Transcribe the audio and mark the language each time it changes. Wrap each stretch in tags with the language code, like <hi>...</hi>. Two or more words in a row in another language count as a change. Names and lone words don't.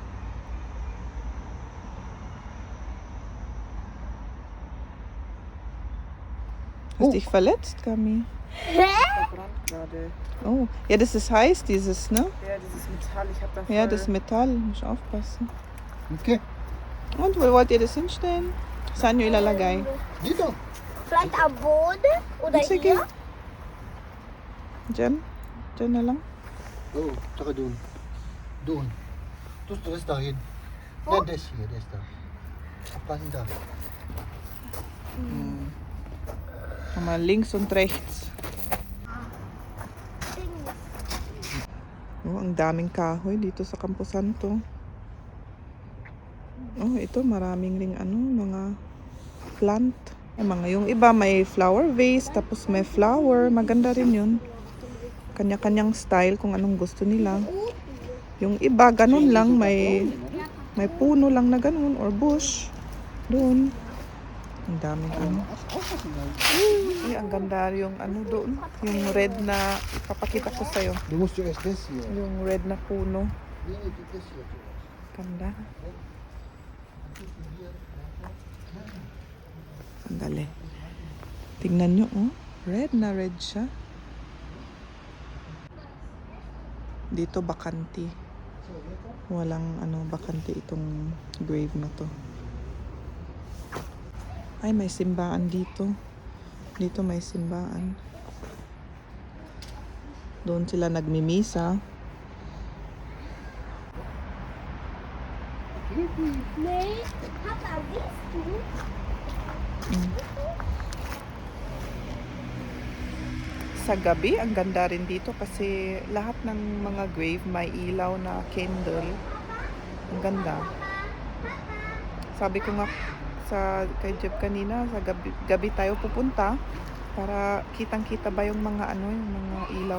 <de>Hast dich verletzt, Kami? Verbrannt gerade. Oh, ja, das ist heiß, dieses, ne? Ja, dieses Metall, ich hab da voll... Ja, das Metall. Muss aufpassen. Okay. Und wo wollt ihr das hinstellen?</de> <tl>Saan nyo ilalagay? Dito.</tl> <de>Vielleicht am Boden oder</de> <tl>Sige.</tl> <de>hier?</de> <tl>Diyan? Diyan na lang? Oh, tsaka doon. Doon.</tl> <de>Das dahin. Nein, das hier, das da. Abpassen da. Mal links und rechts.</de> <tl>Oh, ang daming kahoy dito sa Campo Santo. Oh, ito maraming ring ano, mga plant. Yung iba may flower vase, tapos may flower. Maganda rin yun. Kanya-kanyang style kung anong gusto nila. Yung iba, ganun lang. May puno lang na ganun or bush. Doon. Ang daming ano. Ay, ang ganda yung ano doon. Yung red na ipapakita ko sa'yo.</tl> <de>Du musst zuerst das hier.</de> <tl>Yung red na puno.</tl> <de>Nee, das hier zuerst.</de> <tl>Ganda. Sandali. Tingnan nyo, oh. Red na red siya. Dito bakante. Walang ano bakante itong grave na to. Ay, may simbaan dito. Dito may simbaan. Doon sila nagmimisa.</tl> <de>Nee, Papa, siehst du?</de> <tl>Sa gabi, ang ganda rin dito kasi lahat ng mga grave may ilaw na candle. Ang ganda. Sabi ko nga kay Jeff kanina, sa gabi tayo pupunta para kitang-kita ba yung mga ano, yung mga ilaw.</tl>